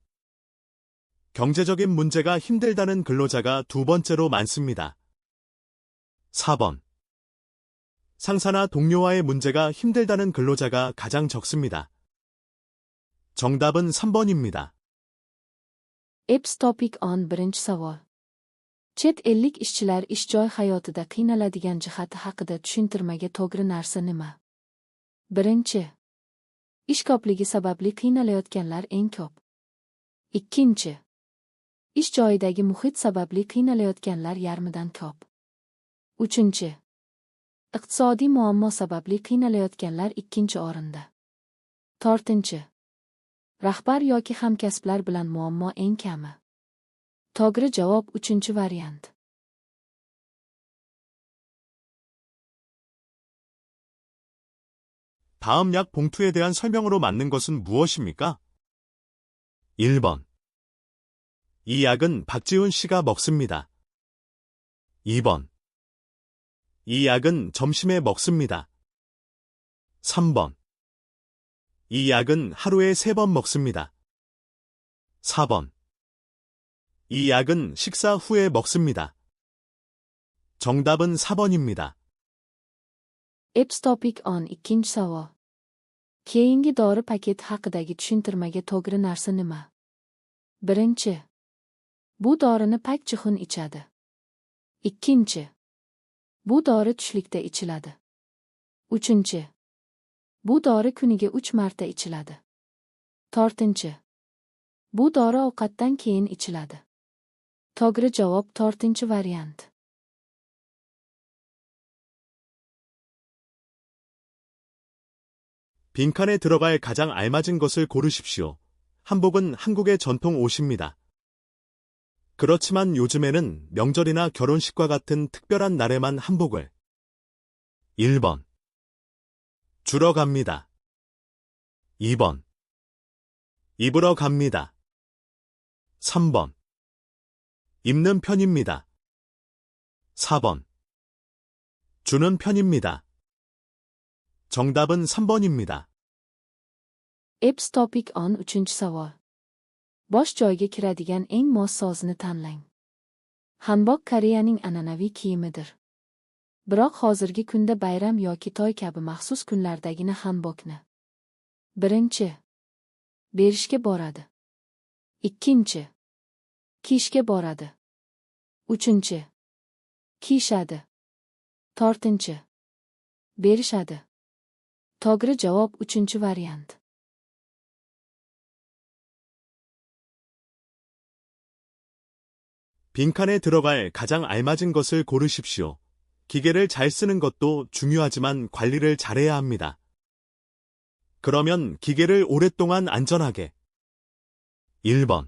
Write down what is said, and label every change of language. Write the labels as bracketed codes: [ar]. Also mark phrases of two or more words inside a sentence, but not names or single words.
[ko] 경제적인 문제가 힘들다는 근로자가 두 번째로 많습니다. 4번. 상사나 동료와의 문제가 힘들다는 근로자가 가장 적습니다. 정답은 3번입니다. [en] Eps topic [uz] on birinchi savol. Chet ellik ishchilar ish joy hayotida qiynaladigan jihati haqida tushuntirmaga to'g'ri narsa nima? Birinchi. Ish ko'pligi sababli qiynalayotganlar eng ko'p. Ikkinchi. Ish joyidagi muhit sababli qiynalayotganlar yarmidan ko'p. Uchinchi. Iqtisodiy muammo sababli qiynalayotganlar ikkinchi o'rinda. To'rtinchi. Rahbar yoki hamkasblar bilan muammo eng kami. To'g'ri javob uchinchi variant. [ko] 다음 약 봉투에 대한 설명으로 맞는 것은 무엇입니까? 1번. 이 약은 박지훈 씨가 먹습니다. 2번. 이 약은 점심에 먹습니다. 3번. 이 약은 하루에 3번 먹습니다. 4번. 이 약은 식사 후에 먹습니다. 정답은 4번입니다. [en] Eps topic [uz] on ikkinchi savol. Keyingi dori paketi haqidagi tushuntirmaga to'g'ri narsa nima? Birinchi. Bu dorini Pak Ji-hun ichadi. Ikkinchi. Bu dori tushlikda ichiladi. Uchinchi. Bu dori kuniga 3 marta ichiladi. To'rtinchi. Bu dori ovqatdan keyin ichiladi. To'g'ri javob to'rtinchi variant. [ko] 빈칸에 들어갈 가장 알맞은 것을 고르십시오. 한복은 한국의 전통 옷입니다. 그렇지만 요즘에는 명절이나 결혼식과 같은 특별한 날에만 한복을 1번. 주러 갑니다. 2번. 입으러 갑니다. 3번. 입는 편입니다. 4번. 주는 편입니다. 정답은 3번입니다. [en] Eps topic [uz] on uchinchi savol. Bosh joyga kiradigan eng mos sozni tanlang. Hanbok Koreyaning an'anaviy kiyimidir. Biroq hozirgi kunda bayram yoki to'y kabi maxsus kunlardagina hanbokni. Birinchi. Berishga boradi. Ikkinchi. Kiyishga boradi. Uchinchi. Kiyishadi. To'rtinchi. Berishadi. To'g'ri javob uchinchi variant. [ko] 빈칸에 들어갈 가장 알맞은 것을 고르십시오. 기계를 잘 쓰는 것도 중요하지만 관리를 잘해야 합니다. 그러면 기계를 오랫동안 안전하게 1번.